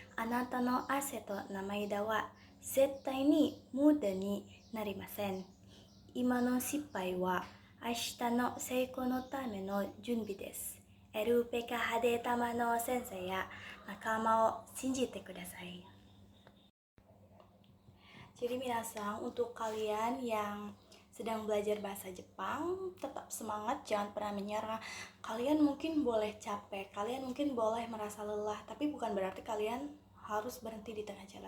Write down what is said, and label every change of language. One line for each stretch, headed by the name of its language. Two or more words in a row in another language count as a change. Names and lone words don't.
Japanese: あなたの汗と涙は絶対に無駄になりません。今の失敗は明日の成功のための準備です。 LPK Hadetamaの先生や仲間を信じてください.
Indonesian: Jadi minasang, untuk kalian yang sedang belajar bahasa Jepang, tetap semangat, jangan pernah menyerah. Kalian mungkin boleh capek, kalian mungkin boleh merasa lelah, tapi bukan berarti kalian harus berhenti di tengah jalan.